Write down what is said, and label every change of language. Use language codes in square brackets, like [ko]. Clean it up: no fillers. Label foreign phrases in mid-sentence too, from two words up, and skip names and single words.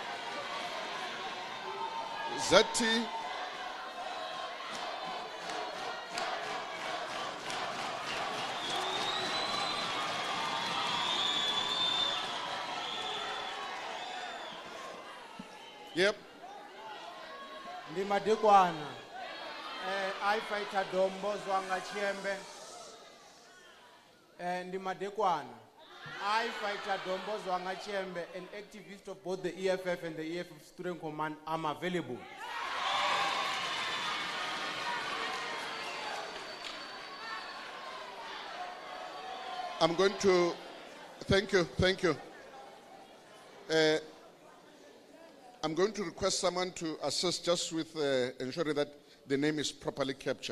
[en] ZT Yep. [ve] Ndi madekwana. [en] I fight Dombo Zwanga Chiembe. [ve] Ndi madekwana. [en] I fight Dombo Zwanga Chiembe, an activist of both the EFF and the EFF Student Command. I'm available. I'm going to, thank you. I'm going to request someone to assist just with ensuring that the name is properly captured.